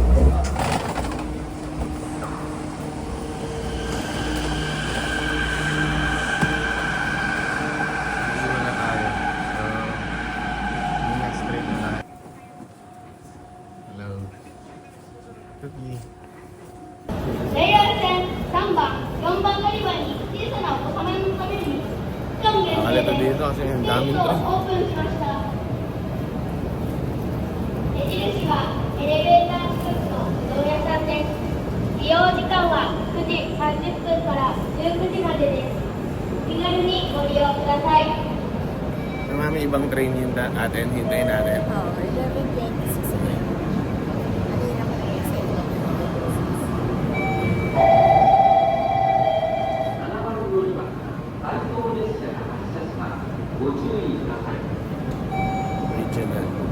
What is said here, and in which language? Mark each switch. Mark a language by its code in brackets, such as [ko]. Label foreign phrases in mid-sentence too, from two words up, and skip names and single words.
[tl] Iwan na tayo. So, [en] next trip [tl] na tayo. Hello. Cookie. [ja] レイヤー線3番、4番乗り場に小さなお子様用のために期間限定 [tl] Nakalito [ja] で [tl] dito kasi ang [ja] スペー [tl] daming [ja] スを [tl] train. [ja] オープンしました。目印はエレベーター近くの常夜さんです。利用時間は9時30分から19時までです。気軽にご利用ください。 [tl] Marami ibang train yung atin, hintayin natin. Oo, 11:26 na yun. Kanina ko yung sa ito. Regional.